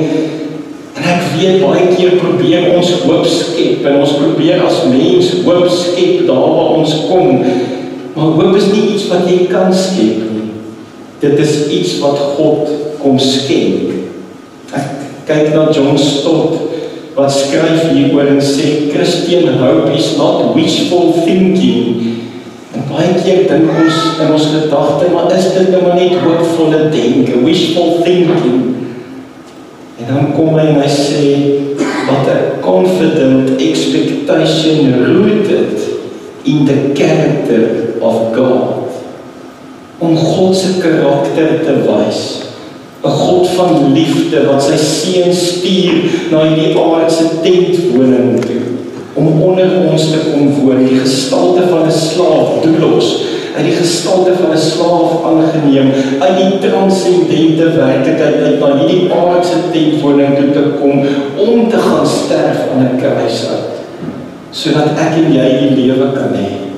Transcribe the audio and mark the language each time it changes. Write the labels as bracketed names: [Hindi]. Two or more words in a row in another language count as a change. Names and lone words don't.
[Afrikaans] En ek weet baie keer probeer ons hoop skep en ons probeer as mens hoop skep daar waar ons kom. Maar hoop is nie iets wat jy kan skep nie. Dit is iets wat God kom skenk. Ek kyk na John Stott wat skryf hieroor en sê [English] Christian hope is not wishful thinking. [Afrikaans] En baie keer dink ons in ons gedagte, maar is dit nou maar net hoopvolle denke, [English] wishful thinking. [Afrikaans] En dan kom hy en hy sê, [English] what a confident expectation rooted in the character of God. [Afrikaans] Om God se karakter te wys. 'n God van liefde wat sy seun stuur na hierdie aardse tentwoning toe. Om onder ons te kom woon, die gestalte van 'n slaaf, doulos, uit die gestalte van 'n slaaf aangeneem, uit die transcendente werklikheid uit na hierdie aardse tentwoning toe te kom, om te gaan sterf aan 'n kruis uit, sodat ek en jy die lewe kan hê.